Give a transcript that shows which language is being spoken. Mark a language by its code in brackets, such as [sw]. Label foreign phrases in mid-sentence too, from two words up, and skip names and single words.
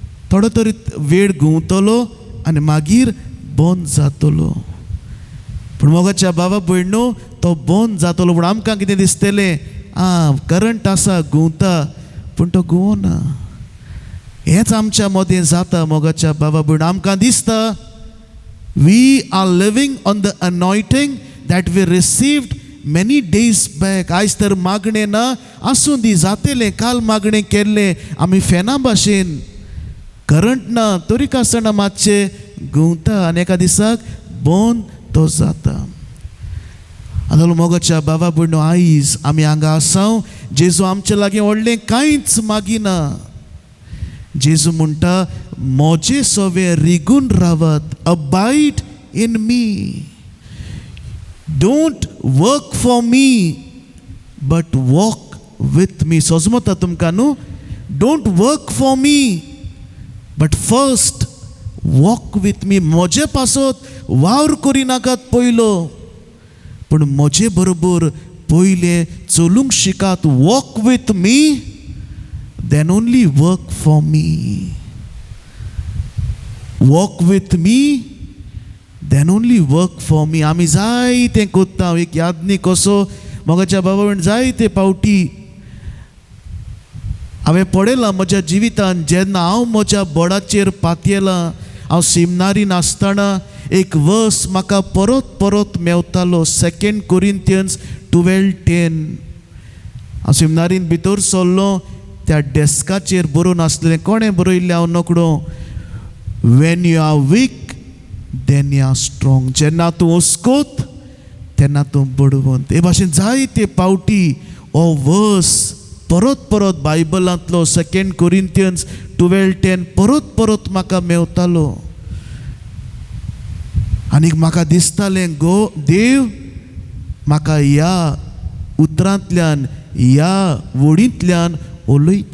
[kok] थोडो तरी वेळ गुंवतलो आनी मागीर बंद जातलो. पूण मोगाच्या बाबा भयणो तो बंद जातलो पूण आमकां कितें दिसतलें, करंट आसा घुंवता, पूण तो घुंवना. हेंच आमच्या मदें जाता मोगाच्या बाबा भयणो. आमकां दिसता [en] we are living on the anointing that we received many days back. [kok] आयज तर मागणें ना, आसूं दी जातेलें, काल मागणें केल्लें आमी फेना भाशेन. करंट ना तरी आसतना मातशें घुंवता आनी एका दिसाक बंद तो जाता. आतां मोगाच्या बाबा भयणो, आयज आमी हांगा आसां. जेजू आमचे लागीं व्हडलें कांयच मागिना. जेजू म्हणटा, म्हजे सोवे रिगून रावात, [en] abide in me. don't work for me but walk with me. [kok] सोजमोता तुमकां न्हू, [en] don't work for me but first walk with me. [kok] म्हजे पासत वावर करिनाकात पयलो, पूण म्हजे बरोबर पयले चलूंक शिकात. [en] walk with me, then only work for me. Walk with me, then only work for me. [kok] आमी जायतें कोत्ता. एक यादनी कसो मोगाच्या बाबा भयण जायते पावटी हांवें पळयलां म्हज्या जिवितान. जेन्ना हांव म्हज्या बोर्डाचेर पातयेलां, हांव सेमिनारीन आसतना एक वर्स म्हाका परत परत मेवतालो. 2 Corinthians 12:10. हांव सेमिनारीन भितर सरलो, त्या डेस्काचेर बरोवन आसलें. कोणें बरयल्लें हांव नकळो, [en] when you are weak then you are strong. [kok] जेन्ना तूं हुस्कोत तेन्ना तूं बडवंत. हे भाशेन जायते पावटी हो वर्स परत परत बायबलांतलो 2 Corinthians 12:10 परत परत म्हाका मेवतालो. आनीक म्हाका दिसतालें, देव म्हाका ह्या उतरांतल्यान, ह्या वडींतल्यान उलयता.